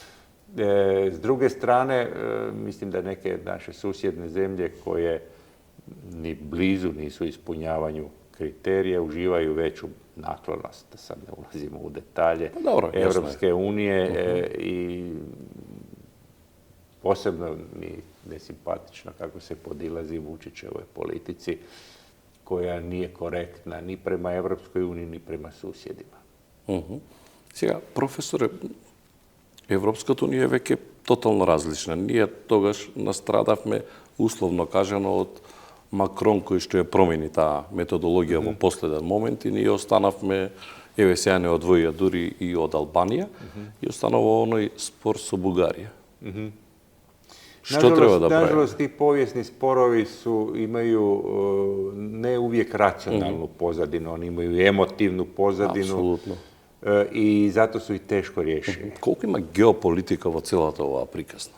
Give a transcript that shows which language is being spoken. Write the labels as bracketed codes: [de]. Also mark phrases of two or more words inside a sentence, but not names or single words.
[hr] S druge strane, mislim da neke naše susjedne zemlje koje ni blizu nisu ispunjavanju kriterija, uživaju veću naklonost, da sad ne ulazimo u detalje, Europske unije i posebno mi nesimpatično kako se podilazi Vučićevoj politici koja nije korektna ni prema Evropskoj uniji, ni prema susjedima. [mk] Сега, професоре, Европската унија е веќе тотално различна. Ние тогаш настрадавме, условно кажано, од Макрон кој што ја промени таа методологија во последен момент и ние останавме, еве сега не одвоја дури и од Албанија, и останува оној спор со Бугарија. Што треба да правимо? [hr] Nažalost, ti povijesni sporovi imaju ne uvijek racionalnu pozadinu, oni imaju emotivnu pozadinu. Apsolutno. I zato su i teško rješivi. [mk] Колико има геополитика во целата ова приказна?